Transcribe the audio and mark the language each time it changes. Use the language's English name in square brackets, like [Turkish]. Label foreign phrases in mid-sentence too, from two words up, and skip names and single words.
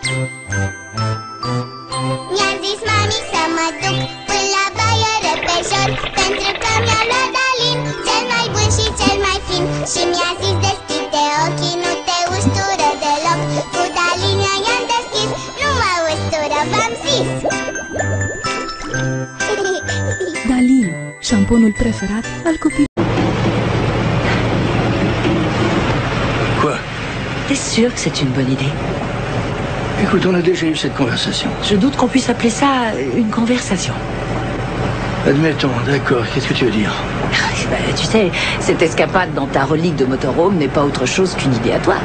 [Romanian] Mi-a zis mami să mă duc până la baie repejor, pentru că mi-a luat Dalin, cel mai bun și cel mai fin. Și mi-a zis deschide ochii, nu te ustură deloc. Cu Dalin i-am deschis, nu mă ustură, v-am zis. Dalin, șamponul preferat al copilului. [French] Quoi? T'es sûr que c'est une bonne idée? Écoute, on a déjà eu cette conversation. Je doute qu'on puisse appeler ça une conversation. Admettons, d'accord, qu'est-ce que tu veux dire? Ben, tu sais, cette escapade dans ta relique de motorhome n'est pas autre chose qu'une idée à toi.